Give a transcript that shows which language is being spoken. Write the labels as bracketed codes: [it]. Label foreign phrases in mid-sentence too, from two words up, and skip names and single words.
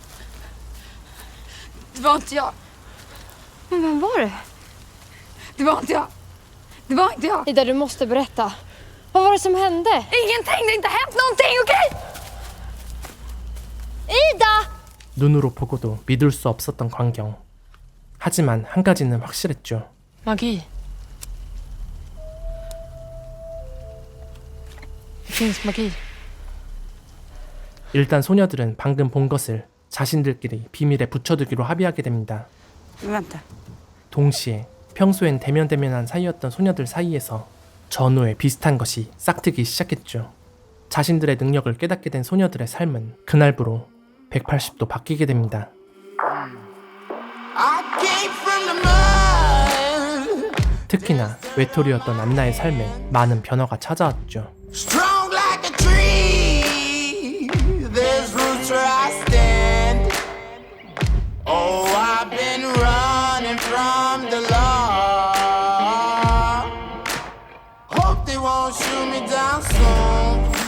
[sv] Det var inte jag. Men vem var det? Det var inte jag. Det var inte jag. Ida, du måste berätta. Vad var det som hände? Ingenting, det har inte hänt någonting, okej? Ida! [ko] 눈으로 보고도 믿을 수 없었던 광경. 하지만 한 가지는 확실했죠. [sv] Magi. Det finns magi. [ko] 일단 소녀들은 방금 본 것을 자신들끼리 비밀에 붙여두기로 합의하게 됩니다. [sv] Vänta. [ko] 동시에 평소엔 대면대면한 사이였던 소녀들 사이에서 전후에 비슷한 것이 싹트기 시작했죠. 자신들의 능력을 깨닫게 된 소녀들의 삶은 그날부로 180도 바뀌게 됩니다. 특히나 외톨이였던 안나의 삶에 많은 변화가 찾아왔죠. [en] Strong like a tree, there's roots where I stand. Oh, I've been running from the law. Hope they won't shoot me down soon.